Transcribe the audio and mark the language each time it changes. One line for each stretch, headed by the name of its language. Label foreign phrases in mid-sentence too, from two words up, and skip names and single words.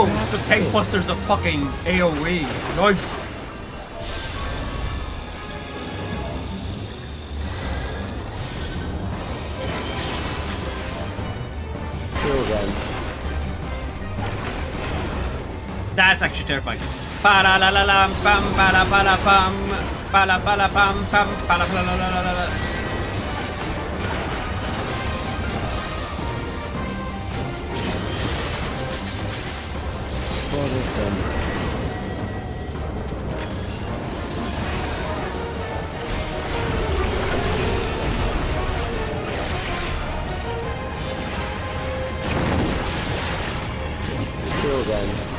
English: The tank buster's a fucking AoE. Yikes. Kill them. That's actually terrifying. Pa-la-la-la-lam, pam, pa-la-pa-la-pam, pa-la-pa-la-pam, pam, pa-la-pa-la-la-la-la. Bothersome. Kill them.